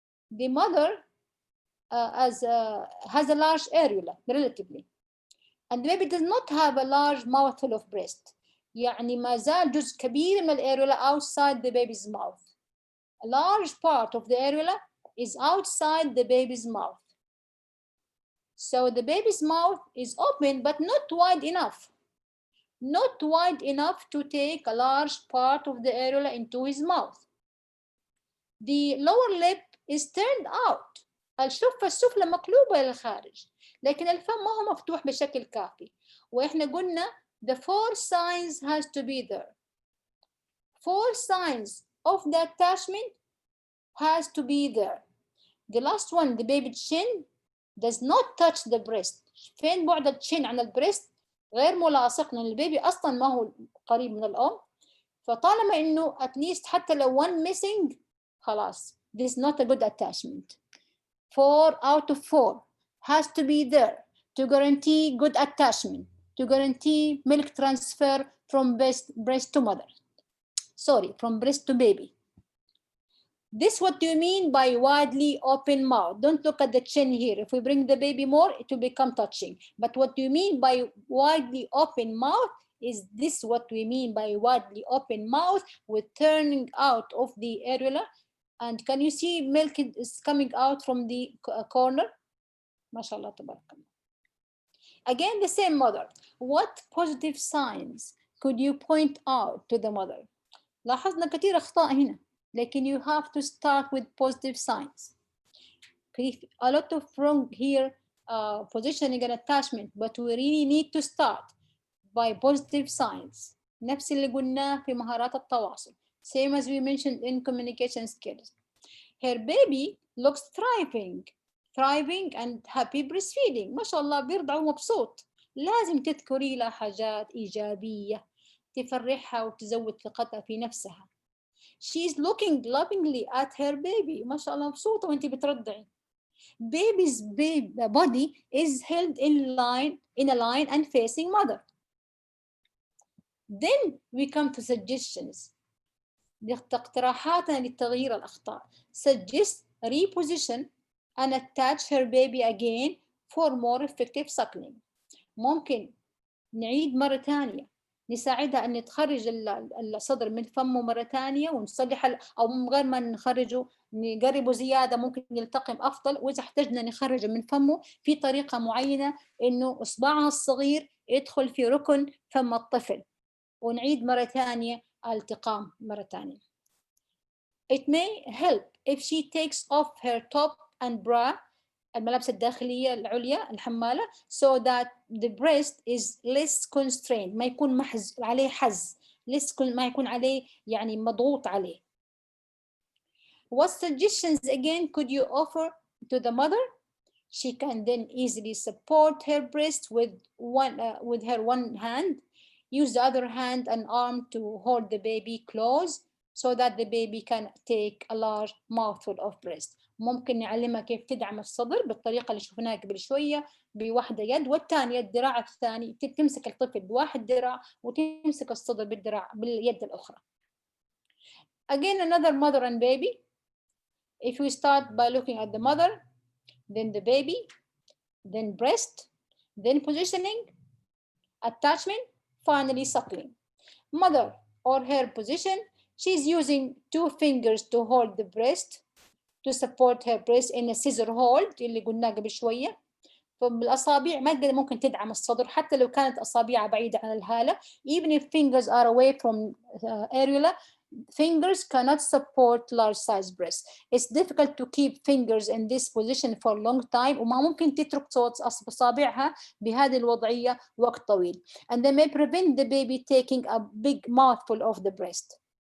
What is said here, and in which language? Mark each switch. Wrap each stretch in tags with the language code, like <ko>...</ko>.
<en>The mother has a large areola, relatively. And the baby does not have a large mouthful of breast.</en> <ar>يعني ما زال جزء كبير من الأريولا</ar> <en>outside the baby's mouth. A large part of the areola is outside the baby's mouth. So the baby's mouth is open, but not wide enough. Not wide enough to take a large part of the areola into his mouth. The lower lip is turned out.</en> <ar>الشفة السفلى مقلوبة للخارج. لكن الفم ما هو مفتوح بشكل كافي. وإحنا قلنا</ar> <en>the four signs has to be there. Four signs of the attachment has to be there. The last one, the baby chin, does not touch the breast.</en> <ar>فين بعد الchin عن البريست؟ غير ملاصق لأن البيبي أصلاً ما هو قريب من الأم. فطالما إنه</ar> <en>at least</en> <ar>حتى لو</ar> <en>one missing</en> <ar>خلاص.</ar> <en>This is not a good attachment. 4 out of 4 has to be there to guarantee good attachment, to guarantee milk transfer from breast to mother. Sorry, from breast to baby. This what do you mean by widely open mouth? Don't look at the chin here. If we bring the baby more, it will become touching. But what do you mean by widely open mouth? Is this what we mean by widely open mouth with turning out of the areola? And can you see milk is coming out from the corner? MashaAllah, tabarakallah. Again, the same mother. What positive signs could you point out to the mother?</en> <ar>لاحظنا كثير أخطاء هنا.</ar> <en>لكن you have to start with positive signs. A lot of wrong here, positioning and attachment, but we really need to start by positive signs.</en> <ar>نفس اللي قلناه في مهارات التواصل.</ar> <en>Same as we mentioned in communication skills. Her baby looks thriving and happy breastfeeding.</en> <ar>ما شاء الله بيرضع ومبسوط. لازم تذكري لها حاجات إيجابية تفرحها وتزود ثقتها في نفسها.</ar> <en>She's looking lovingly at her baby.</en> <ar>ما شاء الله مبسوطة وانتي بترضعي.</ar> <en>Baby's body is held in a line and facing mother. Then we come to suggestions.</en> <ar>اقتراحاتنا لتغيير الأخطاء.</ar> <en>Suggest reposition and attach her baby again for more effective suckling.</en> <ar>ممكن نعيد مرة ثانية نساعدها أن تخرج الصدر من فمه مرة ثانية ونصلح أو من غير ما نخرجه نقربه زيادة ممكن يلتقم أفضل. وإذا احتجنا نخرجه من فمه في طريقة معينة إنه إصبعها الصغير يدخل في ركن فم الطفل ونعيد مرة ثانية الالتقام مرة ثانية. It may help if she takes off her top and bra الملابس الداخلية العليا الحمالة so that the breast is less constrained. ما يكون عليه حز لسه كل ما يكون عليه يعني مضغوط عليه.</ar> <en>What suggestions again could you offer to the mother? She can then easily support her breast with her one hand, use the other hand and arm to hold the baby close so that the baby can take a large mouthful of breast.</en> <ar>ممكن نعلمها كيف تدعم الصدر بالطريقة اللي شفناها قبل شوية بواحدة يد، والثانية الذراع الثاني تمسك الطفل بواحد ذراع وتمسك الصدر باليد الأخرى.</ar> <en>Again, another mother and baby. If we start by looking at the mother, then the baby, then breast, then positioning, attachment, finally suckling. Mother or her position, she's using 2 fingers to hold the breast, to support her breast in a scissor hold</en> <ar>اللي قلناه قبل شوية. فبالأصابع ما تقدر ممكن تدعم الصدر حتى لو كانت أصابعها بعيدة عن الهالة.</ar> <en>Even if fingers are away from areola, fingers cannot support large size breast. It's difficult to keep fingers in this position for a long time</en> <ar>وما ممكن تترك أصابعها بهذه الوضعية وقت طويل.</ar> <en>And they may prevent the baby taking a big mouthful of the breast.</en>